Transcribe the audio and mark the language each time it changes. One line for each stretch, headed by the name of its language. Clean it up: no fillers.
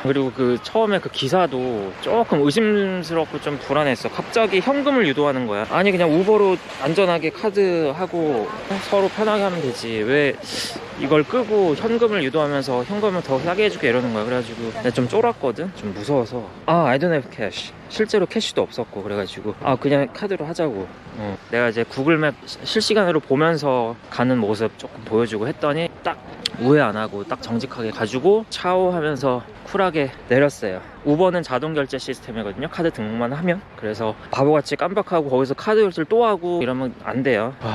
Korean: 그리고 처음에 그 기사도 조금 의심스럽고 좀 불안했어. 갑자기 현금을 유도하는 거야. 아니 그냥 우버로 안전하게 카드하고 서로 편하게 하면 되지, 왜 이걸 끄고 현금을 유도하면서 현금을 더 싸게 해줄게 이러는 거야. 그래가지고 내가 좀 쫄았거든. 좀 무서워서
English: I don't have cash.
Korean: 실제로 캐시도 없었고. 그래가지고 그냥 카드로 하자고. 내가 이제 구글맵 실시간으로 보면서 가는 모습 조금 보여주고 했더니 딱 우회 안 하고 딱 정직하게 가지고 차오하면서 쿨하게 내렸어요. 우버는 자동 결제 시스템이거든요. 카드 등록만 하면. 그래서 바보같이 깜빡하고 거기서 카드 결제를 또 하고 이러면 안 돼요.